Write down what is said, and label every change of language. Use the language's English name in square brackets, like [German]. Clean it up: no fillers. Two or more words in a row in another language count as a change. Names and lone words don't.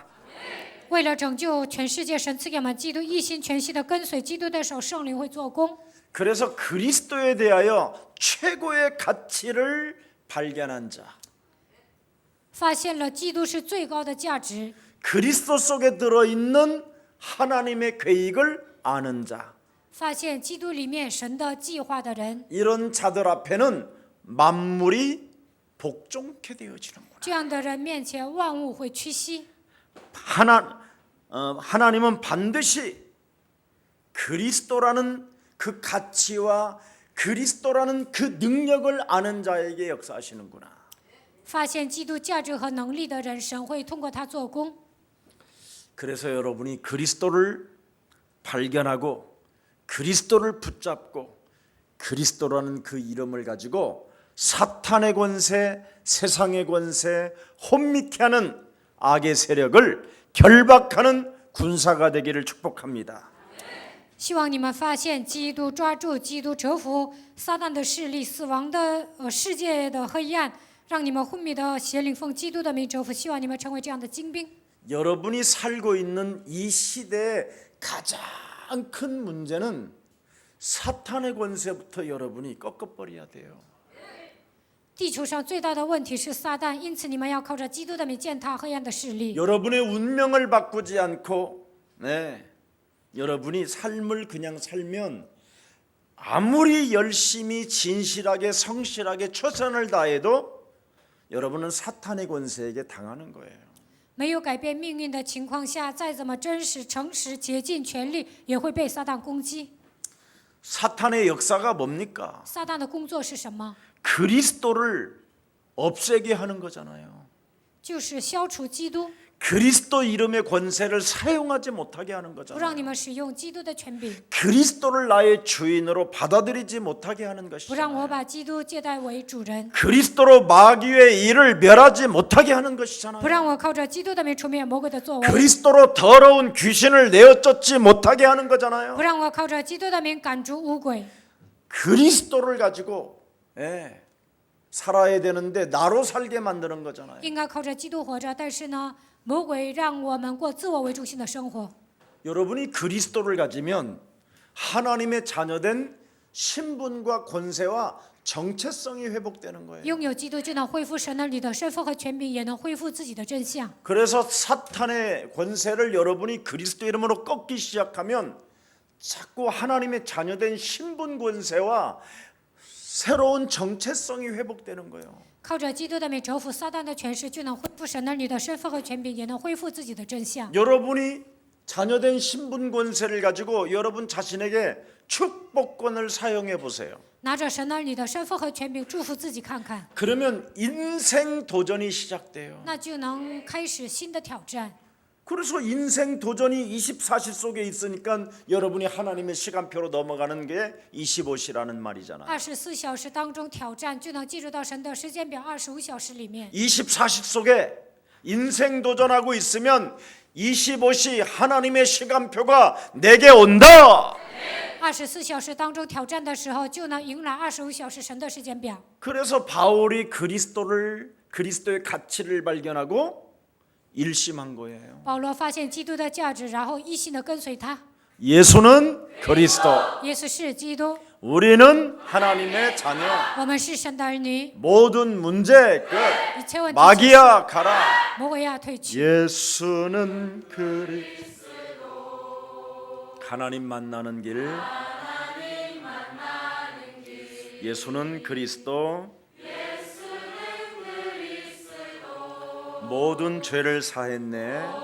[Chinese] 为了拯救全世界，神赐给我们基督，一心全心的跟随基督的手，圣灵会做工。 [Korean] 그래서 그리스도에 대하여 최고의 가치를 발견한 자, [Chinese] 发现了基督是最高的价值， [Korean] 그리스도 속에 들어있는 하나님의 계획을 아는 자, [Chinese] 发现基督里面神的计划的人， [Korean] 이런 자들 앞에는 만물이 복종케 되어지는구나. [Chinese] 这样的人面前万物会屈膝。 [Korean] 하나님은 반드시 그리스도라는 그 가치와 그리스도라는 그 능력을 아는 자에게 역사하시는구나. [Chinese] 发现基督价值和能力的人，神会通过他做工。 [Korean] 그래서 여러분이 그리스도를 발견하고 그리스도를 붙잡고 그리스도라는 그 이름을 가지고 사탄의 권세, 세상의 권세, 혼미케 하는 악의 세력을 결박하는 군사가 되기를 축복합니다. [Chinese] 希望你们发现基督，抓住基督，折服撒旦的势力、死亡的世界的黑暗，让你们昏迷的邪灵奉基督的名折服。希望你们成为这样的精兵。 [Korean] 여러분이 살고 있는 이 시대의 가장 큰 문제는 사탄의 권세부터 여러분이 꺾어버려야 돼요. [Chinese] 地球上最大的问题是撒旦，因此你们要靠着基督的名践踏黑暗的势力。 [Korean] 여러분의 운명을 바꾸지 않고 여러분이 삶을 그냥 살면 아무리 열심히 진실하게 성실하게 최선을 다해도 여러분은 사탄의 권세에게 당하는 거예요. [Chinese] 没有改变命运的情况下，再怎么真实、诚实、竭尽全力，也会被撒旦攻击。 [Korean] 사탄의 역사가 뭡니까? [Chinese] 撒旦的工作是什么？ [Korean] 그리스도를 없애게 하는 거잖아요. [Chinese] 就是消除基督。 [Korean] 그리스도 이름의 권세를 사용하지 못하게 하는 [Chinese] 不 [Korean] 거잖아요. [Chinese] 让你们使用基督的权柄， [Korean] 그리스도를 나의 주인으로 받아들이지 못하게 하는 [Chinese] 不让 [Korean] 것이잖아요. [Chinese] 我把基督接待为主人， [Korean] 그리스도로 마귀의 일을 멸하지 못하게 하는 [Chinese] 不 [Korean] 것이잖아요. [Chinese] 让我靠着基督的名除灭魔鬼的作为， [Korean] 그리스도로 더러운 귀신을 내어쫓지 못하게 하는 거잖아요. [Chinese] 不让我靠着基督的名赶逐污鬼。 [Korean] 그리스도를 가지고 살아야 되는데 나로 살게 만드는 거잖아요. [Chinese] 应该靠着基督活着，但是呢，魔鬼让我们过自我为中心的生活。 [Korean] 여러분이 그리스도를 가지면 하나님의 자녀된 신분과 권세와 정체성이 회복되는 거예요. [Chinese] 拥有基督就能恢复神儿女的身份和权柄，也能恢复自己的真相。 [Korean] 그래서 사탄의 권세를 여러분이 그리스도 이름으로 꺾기 시작하면 자꾸 하나님의 자녀된 신분 권세와 새로운 정체성이 회복되는 거예요. [Chinese] 靠着基督的名折服撒旦的权势，就能恢复神儿女的身份和权柄，也能恢复自己的真相。 [Korean] 여러분이 자녀된 신분 권세를 가지고 여러분 자신에게 축복권을 사용해 보세요. [Chinese] 拿着神儿女的身份和权柄，祝福自己看看， [Korean] 그러면 인생 도전이 시작돼요. [Chinese] 那就能开始新的挑战。 [Korean] 그래서 인생 도전이 24시 속에 있으니까 여러분이 하나님의 시간표로 넘어가는 게 25시라는 말이잖아요. [Chinese] 24 小时当中挑战，就能进入到神的时间表25小时里面。 [Korean] 24시 속에 인생 도전하고 있으면 25시 하나님의 시간표가 내게 온다. [Chinese] 24 小时当中挑战的时候，就能迎来25小时神的时间表。 [Korean] 그래서 바울이 그리스도의 가치를 발견하고 일심한 거예요. [Chinese] 保罗发现基督的价值，然后一心的跟随他。 [Korean] 예수는 그리스도, [Chinese] 耶稣是基督， [Korean] 우리는 하나님의 자녀. [Chinese] 我们是神的儿女， [Korean] 모든 문제 끝. [Chinese] 一切问题 [Korean] 마귀야 가라. [Chinese] 魔鬼要退去。 [Korean] 예수는 그리스도. 하나님 만나는 길. 예수는 그리스도. 모든 죄를 사했네.